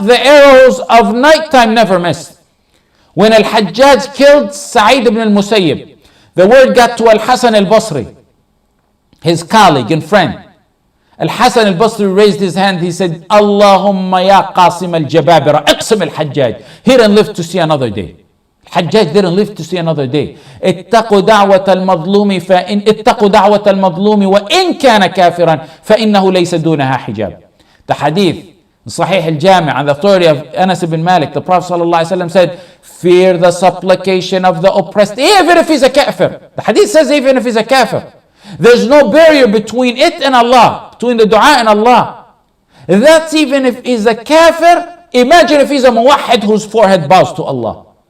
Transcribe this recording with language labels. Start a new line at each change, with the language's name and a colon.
English: The arrows of nighttime never miss. When Al-Hajjaj killed Sa'id ibn al-Musayyib, the word got to Al-Hasan al-Basri, his colleague and friend. Al-Hasan al-Basri raised his hand. He said,
Arabic: Allahumma ya Qasim al-Jababira, iqsim al-Hajjaj.
English: He didn't live to see another day. Al-Hajjaj didn't live to see another day.
Arabic: اتقوا دعوة المظلوم فإن اتقوا دعوة المظلوم وإن كان كافرا فإنه ليس دونها حجاب.
English: The hadith in Sahih al-Jami' on the authority of Anas ibn Malik, the Prophet ﷺ said, fear the supplication of the oppressed, even if he's a kafir. The hadith says even if he's a kafir. There's no barrier between it and Allah, between the dua and Allah. That's even if he's a kafir. Imagine if he's a muwahhid whose forehead bows to Allah.